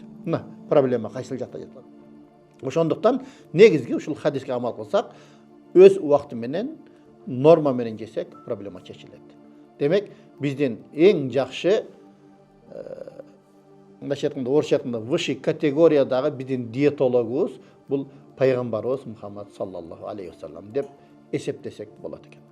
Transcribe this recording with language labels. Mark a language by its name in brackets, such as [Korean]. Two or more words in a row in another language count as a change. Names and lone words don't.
[Kyrgyz] Мына проблема кайсыл жакта жатат. Ошондуктан негизги ушул хадиске амал кылсак, өз убакыты менен норма менен жесек проблема чечилет. Демек, биздин эң жакшы мындайча айтканда, орусча айтканда высший категориядагы биздин диетологубуз бул пайгамбарыбыз Мухаммад [Arabic] صلى الله عليه وسلم [Kyrgyz] деп эсептесек болот экен.